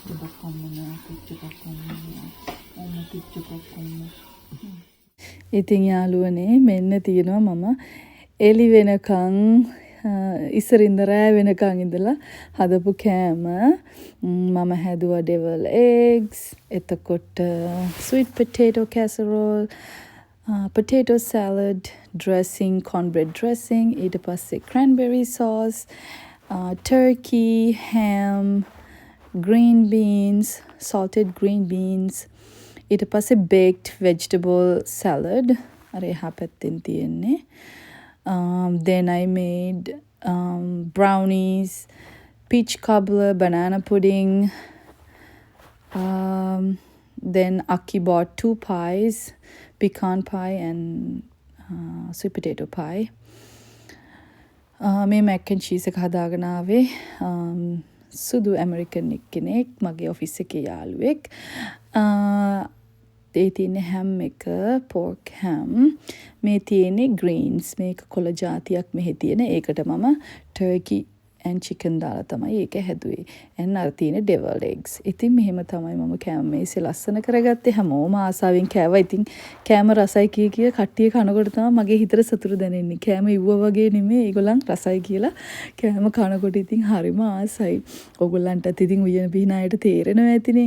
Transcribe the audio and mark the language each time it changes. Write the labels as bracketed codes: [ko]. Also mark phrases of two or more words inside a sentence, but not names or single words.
[si] ඉතින් යාළුවනේ මෙන්න තියෙනවා මම එලි වෙනකන් ඉස්සරින්ද රෑ වෙනකන් ඉඳලා හදපු කෑම. මම හැදුවා [en] devil eggs, එතකොට sweet potato casserole, potato salad dressing, cornbread dressing, [si] ඊට පස්සේ [en] cranberry sauce, turkey, ham, green beans, salted green beans, [si] ඊට පස්සේ [en] baked vegetable salad. [si] අර එහා පැත්තෙන් තියෙන්නේ. [en] Then I made brownies, peach cobbler, banana pudding. Then Aki bought 2 pies, pecan pie and sweet potato pie. [si] මේ [en] mac and cheese [si] එක හදාගෙන ආවේ සුදු ඇමරිකන් කෙනෙක්, මගේ ඔෆිස් එකේ යාළුවෙක්. ඒ තියෙන්නේ හැම් එක, [en] pork ham. [si] මේ තියෙන්නේ greens, මේක කොළ జాතියක් මෙහි තියෙන. ඒකට මම [en] turkey and chicken [si] දාලා තමයි ඒක හැදුවේ. [en] and [si] අර තියෙන [en] devil eggs. [si] ඉතින් මෙහෙම තමයි මම කෑම මේසේ ලස්සන කරගත්තේ. හැමෝම ආසාවෙන් කෑවා. ඉතින් කෑම රසයි කිය කට්ටිය කනකොට තමයි මගේ හිතට සතුට දැනෙන්නේ. කෑම ඉව්වා වගේ නෙමෙයි. ඒගොල්ලන් රසයි කියලා කෑම කනකොට ඉතින් හරිම ආසයි. ඕගොල්ලන්ටත් ඉතින් උයන පිහින අයට තේරෙනවා ඇතිනේ.